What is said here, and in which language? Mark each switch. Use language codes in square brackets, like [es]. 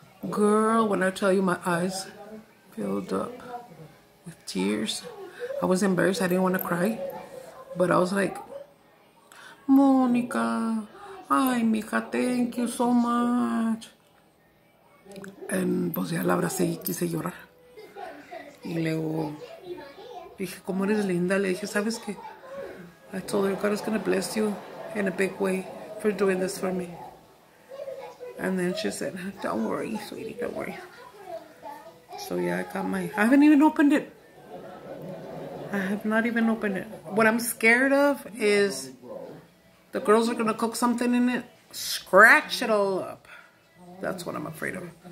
[en] Girl, when I tell you my eyes filled up with tears. I was embarrassed. I didn't want to cry. But I was like, Monica, [es] ay, mija, [en] thank you so much. [es] And pues ya la abracé y quise llorar. Y luego dije, como eres linda, le dije, ¿sabes qué? [en] I told her, God is going to bless you in a big way for doing this for me. And then she said, don't worry, sweetie, don't worry. So yeah, I got I haven't even opened it. I have not even opened it. What I'm scared of is the girls are going to cook something in it, scratch it all up. That's what I'm afraid of.